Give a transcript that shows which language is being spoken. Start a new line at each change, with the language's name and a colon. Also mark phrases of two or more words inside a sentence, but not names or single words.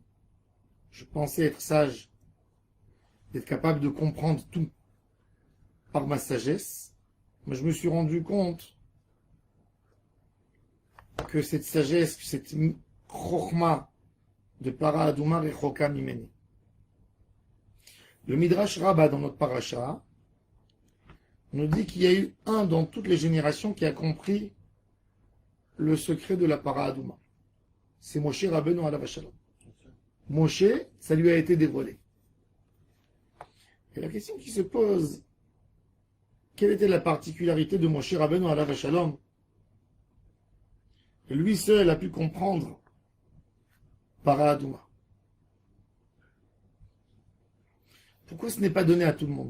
French: Je pensais être sage, d'être capable de comprendre tout par ma sagesse, mais je me suis rendu compte que cette sagesse, que cette chokhma de
Hebrew: פרה אדומה רחוקה ממני.
French: Le Midrash Rabbah dans notre paracha nous dit qu'il y a eu un dans toutes les générations qui a compris le secret de la
Hebrew: פרה אדומה. C'est משה רבינו עליו השלום.
French: Moshe, ça lui a été dévoilé. Et la question qui se pose, quelle était la particularité de
Hebrew: משה רבינו עליו השלום?
French: Lui seul a pu comprendre
Hebrew: פרה אדומה.
French: Pourquoi ce n'est pas donné à tout le monde?